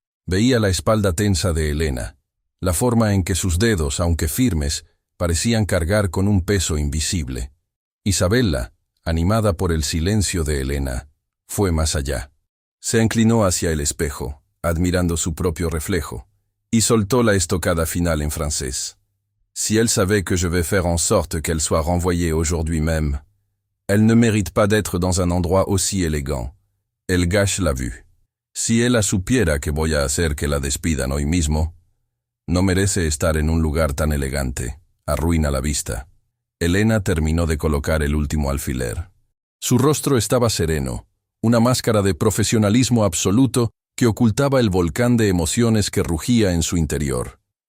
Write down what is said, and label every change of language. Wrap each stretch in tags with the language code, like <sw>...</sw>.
<es>Veía la espalda tensa de Elena, la forma en que sus dedos, aunque firmes, parecían cargar con un peso invisible. Isabela, animada por el silencio de Elena, fue más allá. Se inclinó hacia el espejo, admirando su propio reflejo, y soltó la estocada final en francés.</es> <fr>Si elle savait que je vais faire en sorte qu'elle soit renvoyée aujourd'hui même, elle ne mérite pas d'être dans un endroit aussi élégant. Elle gâche la vue.</fr> <es>Si ella supiera que voy a hacer que la despidan hoy mismo, no merece estar en un lugar tan elegante. Arruina la vista. Elena terminó de colocar el último alfiler. Su rostro estaba sereno, una máscara de profesionalismo absoluto que ocultaba el volcán de emociones que rugía en su interior.</es>